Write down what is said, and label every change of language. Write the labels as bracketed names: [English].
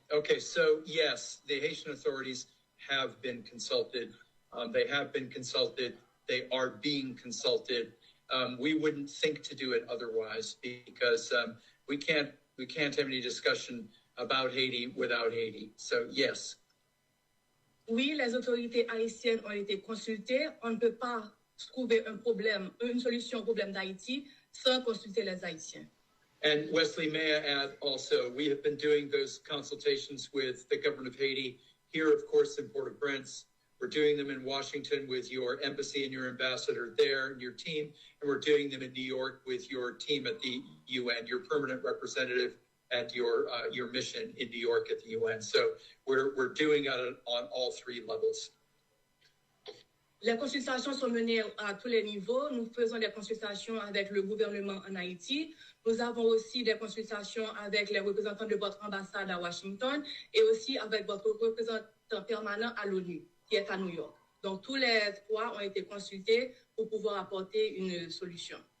[English] Okay, so yes, the Haitian authorities have been consulted. They have been consulted. They are being consulted. We wouldn't think to do it otherwise because we can't have any discussion about Haiti without Haiti. So yes. [French] Oui, les autorités haïtiennes ont été consultées. On ne peut pas trouver une solution au problème d'Haïti sans consulter les Haïtiens. [English] And Wesley, may I add also, we have been doing those consultations with the government of Haiti here, of course, in Port-au-Prince. We're doing them in Washington with your embassy and your ambassador there and your team. And we're doing them in New York with your team at the UN, your permanent representative at your mission in New York at the UN. So we're doing it on all three levels. [French] Les consultations sont menées à tous les niveaux. Nous faisons des consultations avec le gouvernement en Haïti. Nous avons aussi des consultations avec les représentants de votre ambassade à Washington et aussi avec votre représentant permanent à l'ONU, qui est à New York. Donc, tous les trois ont été consultés pour pouvoir apporter une solution.